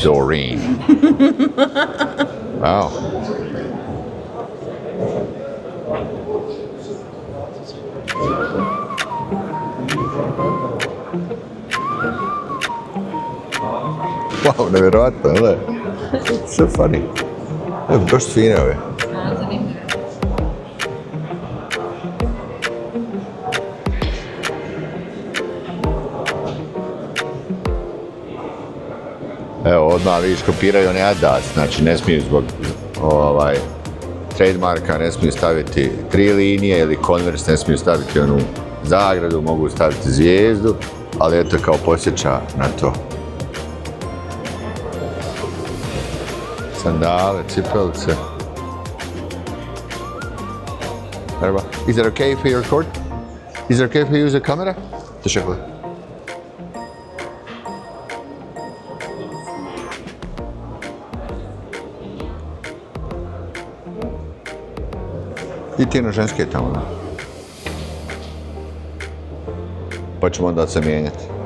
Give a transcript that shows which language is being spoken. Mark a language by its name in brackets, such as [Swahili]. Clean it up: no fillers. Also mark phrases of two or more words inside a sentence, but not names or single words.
[Croatian] Doreen. Wow. Wow, nevjerojatno, ne? [English] So funny. [Croatian] Evo, baš su fine ove. Evo, odmah vidiš, kopiraju oni Adidas, znači ne smiju zbog trademarka, ne smiju staviti 3 linije ili Converse, ne smiju staviti onu zagradu, mogu staviti zvijezdu, ali eto kao posjeća na to. Sandale, cipelice. [English] Merhaba. Is it okay if we record? Is it okay if we use the camera? Teşekkürler. [Croatian] I ti na ženske tamo, da. Pa ćemo onda se mijenjati.